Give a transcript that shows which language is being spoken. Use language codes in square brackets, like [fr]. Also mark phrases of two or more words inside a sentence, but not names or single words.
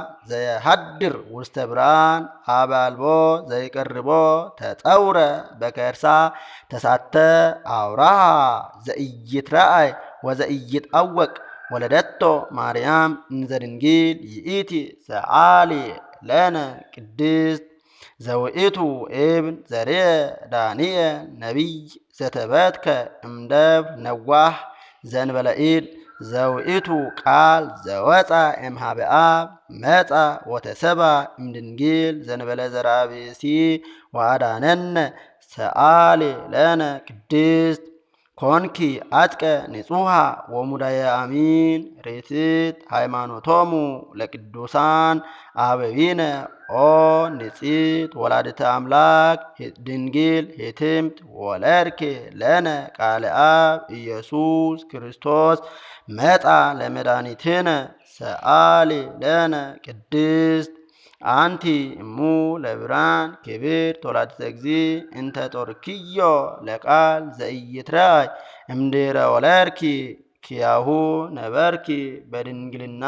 [gez] ዘየሐድር ውስተ ብርሃን አበ አልቦ ዘይቀርቦ ተጸውረ በከርሳ ተሳተ አውራሃ ዘኢይትረአይ ወዘኢይትአወቅ ወለደቶ ማርያም እንዘ ድንግል ይእቲ ሰአሊ ለነ ቅድስት ዘውእቱ እብን ዘርየ ዳንኤል ነቢይ ዘተበትከ እምደብር ነዋህ ዘንበለ ኢድ ዘውኢቱ ቃል ዘወፃ እምኀበ አብ መፃ ወተሰባ እምድንግል ዘንበለ ዘርአ ብእሲ ወአዳነነ ሰአሊ ለነ ቅድስት ኮንኪ አጥቀ ንጹሃ ወሙዳየ አሚን ሬትት ሃይማኖቶሙ ለቅዱሳን አበዊነ ኦ ንጽሕት ወላዲተ አምላክ ድንግል ሄትምት ወለድኪ ለነ ቃለ አብ ኢየሱስ ክርስቶስ መጣ ለመድኃኒትነ ሰአሊ ለነ ቅድስት አንቲ እሙ ለብርሃን ክብርት ወላዲተ እግዚእ እንተ ጦርኪዮ ለቃል ዘኢይትረአይ እምድኅረ ወለድኪ ኪያሁ ነበርኪ በድንግልና